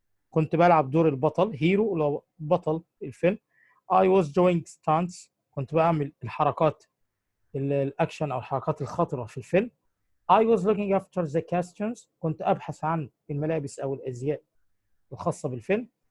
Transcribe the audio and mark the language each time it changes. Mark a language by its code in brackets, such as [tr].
[ar] كنت بلعب دور البطل هيرو لو بطل الفيلم. [en] I was doing stunts. [ar] كنت بعمل الحركات الأكشن أو الحركات الخطرة في الفيلم. [en] I was looking after the costumes. [ar] كنت أبحث عن الملابس أو الأزياء الخاصة بالفيلم.